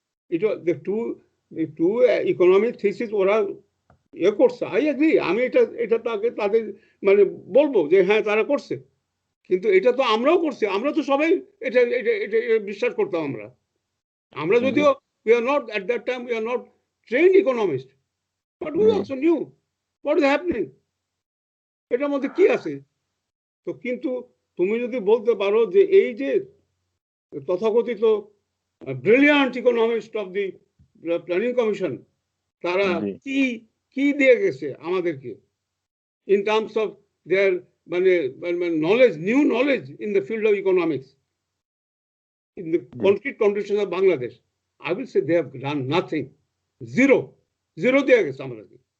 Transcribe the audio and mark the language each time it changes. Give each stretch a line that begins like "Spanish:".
Bangla: এটা two economic thesis ওরা করছে,
English: I agree,
Bangla: আমি এটা তাদের মানে বলবো যে হ্যাঁ তারা করছে, কিন্তু এটা তো আমরাও করছি, আমরা তো সবাই এটা বিশ্বাস করতাম। আমরা যদিও
English: we are not at that time, we are not trained economists, but we also knew what is happening,
Bangla: এটার মধ্যে কি আছে। তো কিন্তু তুমি যদি বলতে পারো যে এই যে তথাকথিত
English: brilliant economist of the planning commission,
Bangla: তারা কি দিয়ে গেছে আমাদেরকে
English: In terms of their মানে knowledge, new knowledge in the field of economics in the concrete conditions of Bangladesh, I will say they have done nothing. Zero
Bangla: দিয়ে গেছে আমাদেরকে।